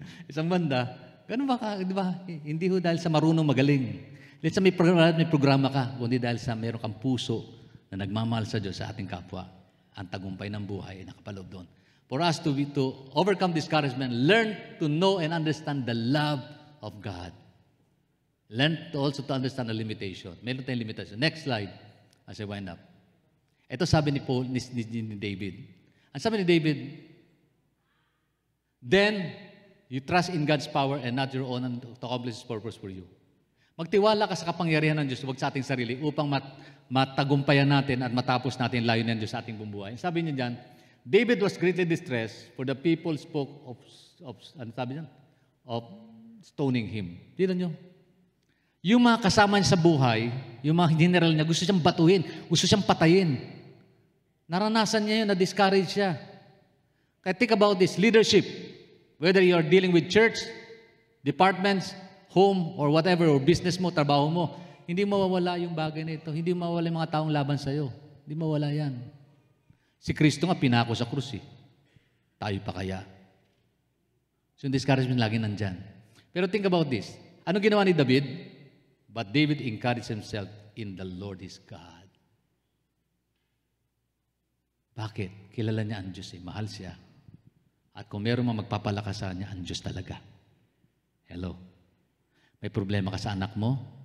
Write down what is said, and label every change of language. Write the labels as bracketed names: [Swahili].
[Filipino] Isang banda, ganun ba ka, di ba? Hindi ho dahil sa marunong magaling. [English] Let's say [Filipino] may programa ka, kundi dahil sa meron kang puso na nagmamahal sa Diyos sa ating kapwa. Ang tagumpay ng buhay ay nakapaloob doon. [English] For us to overcome discouragement, learn to know and understand the love of God. Learn to also to understand the limitation. Meron tayong limitation. Next slide, as I wind up. [Filipino] Ito sabi ni David. [English] Ang sabi ni David, then you trust in God's power and not your own to accomplish His purpose for you. [Filipino] Magtiwala ka sa kapangyarihan ng Diyos, huwag sa ating sarili, upang matagumpayan natin at matapos natin layunin ng Diyos sa ating bumuhay. Sabi niya dyan, [English] David was greatly distressed for the people spoke [Filipino] ano sabi niya? [English] Of stoning him. [Filipino] Tignan niyo. Yung mga kasama niya sa buhay, yung mga general niya, gusto siyang batuhin, gusto siyang patayin. Naranasan niya yun, na-discourage siya. [English] Kaya think about this, leadership. Whether you are dealing with church, departments, home, or whatever, or business mo, [Filipino] trabaho mo, hindi mawawala yung bagay na ito. Hindi mawawala yung mga taong laban sa'yo. Hindi mawawala yan. Si Kristo nga pinako sa krus eh. Tayo pa kaya? So yung discouragement lagi nandyan. Pero [English] think about this. [Filipino] Ano ginawa ni David? [English] But David encouraged himself in the Lord his God. [Filipino] Bakit? Kilala niya ang Diyos eh. Mahal siya. At kung meron mang magpapalakas sa niya, ang Diyos talaga. Hello? May problema ka sa anak mo?